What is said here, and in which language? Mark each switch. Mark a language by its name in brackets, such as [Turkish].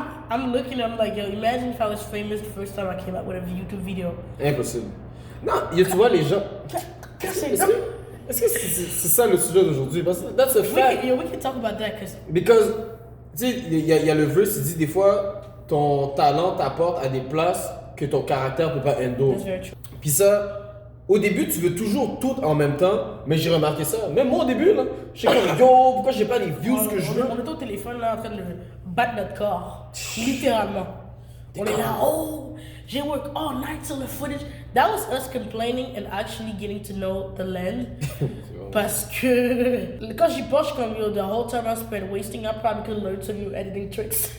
[English] I'm looking, I'm like, yo, imagine if I was famous the first time I came out with a YouTube video. [French] Impossible. Non, tu vois, les gens. Est-ce que c'est ça le sujet d'aujourd'hui? Parce que [English] that's a fact. We can talk about that. [French] Because, tu sais, il y a le verse qui dit des fois, ton talent t'apporte à des places que ton caractère peut pas handle. [English] That's very true. [French] Puis ça, au début, tu veux toujours tout en même temps, mais j'ai remarqué ça. Même moi au début, là, je sais comme, yo, pourquoi j'ai pas les views que je veux? On est au téléphone là en train de battre notre corps. Littéralement. On est là, oh, j'ai [English] work all night till the footage. That was us complaining and actually getting to know the land. [French] Parce que quand j'y pense, comme [English] yo, the whole time I spent wasting, I probably could learn some new editing tricks.